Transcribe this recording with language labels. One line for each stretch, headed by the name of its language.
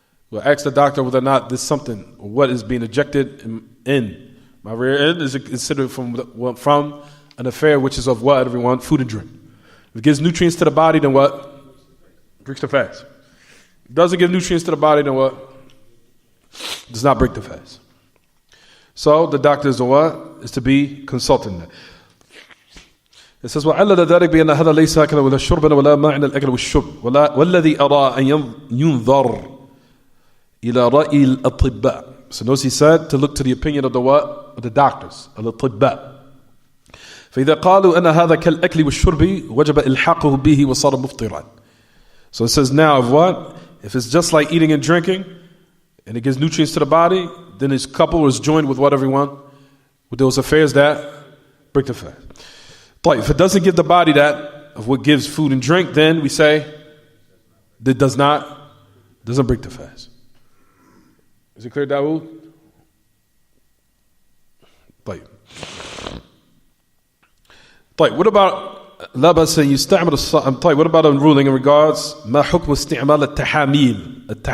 English: We'll ask the doctor whether or not this something, or what is being ejected in my rear end is considered from an affair which is of what, everyone? Food and drink. If it gives nutrients to the body, then what? Breaks the fast. If it doesn't give nutrients to the body, then what? Does not break the fast. So the doctor is the what? Is to be consulted in that. It says
Arabic: وعلل ذلك بأن هذا ليس أكلا ولا شربا ولا معنى الأكل والشرب والذي أرى أن ينظر إلى رأي الأطباء.
English: So notice he said to look to the opinion of the what? Of the doctors, الأطباء.
Arabic: فإذا قالوا أن هذا كالأكل والشرب وجب إلحاقه به وصار مفطرا.
English: So it says now of what? If it's just like eating and drinking and it gives nutrients to the body, then it's coupled or is joined with what, everyone? With those affairs that break the fast. If it doesn't give the body that of what gives food and drink, then we say that doesn't break the fast. Is it clear, Dawood? What about
Arabic: لبس يستعمل الصائم?
English: What about a ruling in regards
Arabic: ما حكم استعمال التحاميل